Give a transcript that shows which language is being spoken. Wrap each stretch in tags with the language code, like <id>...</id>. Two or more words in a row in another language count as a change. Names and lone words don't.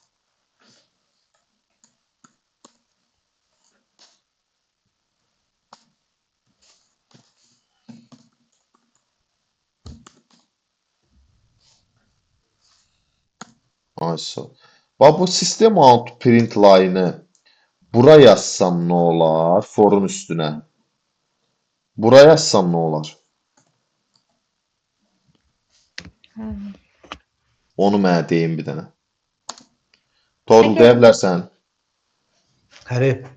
<az>Aysa. Bax bu</az> <en>system out print line-ı</en> <az>bura yazsam nə olar? Forun üstünə. Bura yazsam nə olar? Onu mənə deyin bir dənə. Torun deyə bilərsən. Həri.</az>